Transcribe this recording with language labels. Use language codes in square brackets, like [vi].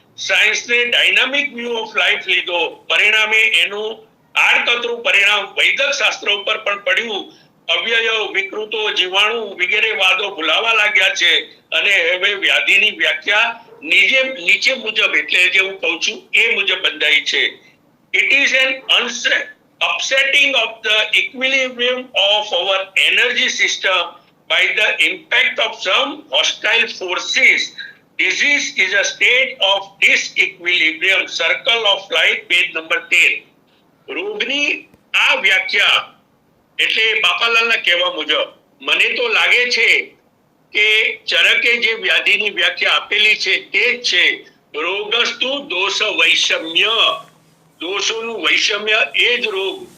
[gu] સાયન્સને dynamic view of life લીધો, પરિણામે એનું આડકતરું પરિણામ વૈદક શાસ્ત્ર ઉપર પણ પડ્યું. અવ્યયો, વિકૃતો, જીવાણુ વગેરે વાદો ભૂલાવા લાગ્યા છે અને હવે વ્યાધિની વ્યાખ્યા નીચે મુજબ, એટલે જે હું કહું છું એ મુજબ બંધાઈ છે. [en] It is an upsetting of the equilibrium of our energy system by the impact of some hostile forces. Disease is a state of disequilibrium. Circle of life, page number 13. [gu] રોગની આ વ્યાખ્યા એટલે બાપાલાલના કહેવા મુજબ મને તો લાગે છે કે ચરકે જે વ્યાધિની વ્યાખ્યા આપેલી છે તે જ છે. [sa] રોગસ્તુ દોષ વૈષમ્ય. [gu] દોષોનું વૈષમ્ય એ જ રોગ.